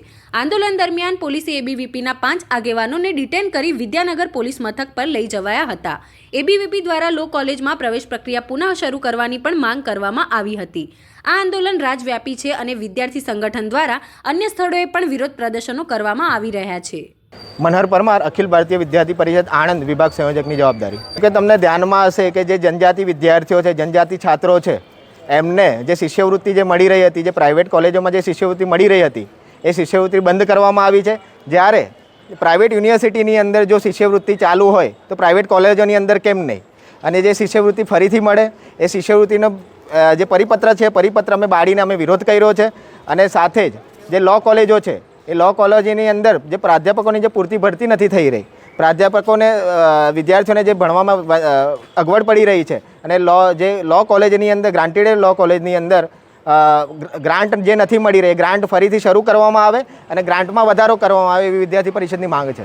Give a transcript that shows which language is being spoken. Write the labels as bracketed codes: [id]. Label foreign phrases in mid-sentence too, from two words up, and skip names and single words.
[gu] આંદોલન દરમિયાન પોલીસે એબીવીપીના 5 આગેવાનોને ડિટેન કરી વિદ્યાનગર પોલીસ મથક પર લઈ જવાયા હતા। એબીવીપી દ્વારા લો કોલેજમાં પ્રવેશ પ્રક્રિયા પુનઃ શરૂ કરવાની પણ માંગ કરવામાં આવી હતી। આ આંદોલન રાજવ્યાપી છે અને વિદ્યાર્થી સંગઠન દ્વારા અન્ય સ્થળોએ પણ વિરોધ પ્રદર્શનો કરવામાં આવી રહ્યા છે। મનહર પરમાર અખિલ ભારતીય વિદ્યાર્થી પરિષદ આણંદ વિભાગ સંયોજક કી જવાબદારી કિ તમને ધ્યાન મેં હશે કિ જે જનજાતિ વિદ્યાર્થીઓ છે, જનજાતિ છાત્રોં છે, એમને જે શિષ્યવૃત્તિ જે મળી રહી હતી, જે પ્રાઇવેટ કૉલેજોં મેં જે શિષ્યવૃત્તિ મળી રહી હતી એ શિષ્યવૃત્તિ બંધ કરવામાં આવી છે। જ્યારે પ્રાઇવેટ યુનિવર્સિટીની અંદર જો શિષ્યવૃત્તિ ચાલુ હોય તો પ્રાઇવેટ કૉલેજોની અંદર કેમ નહીં, અને જે શિષ્યવૃત્તિ ફરીથી મળે એ શિષ્યવૃત્તિનો જે પરિપત્ર છે પરિપત્ર મેં બાળીને અમે વિરોધ કર્યો છે। અને સાથે જ જે લૉ કૉલેજો છે એ લો કોલેજની અંદર જે પ્રાધ્યાપકોની જે પૂરતી ભરતી નથી થઈ રહી, પ્રાધ્યાપકોને વિદ્યાર્થીઓને જે ભણવામાં અગવડ પડી રહી છે અને લો કોલેજની અંદર ગ્રાન્ટેડ લો કોલેજની અંદર ગ્રાન્ટ જે નથી મળી રહી, ગ્રાન્ટ ફરીથી શરૂ કરવામાં આવે અને ગ્રાન્ટમાં વધારો કરવામાં આવે એવી વિદ્યાર્થી પરિષદની માંગ છે।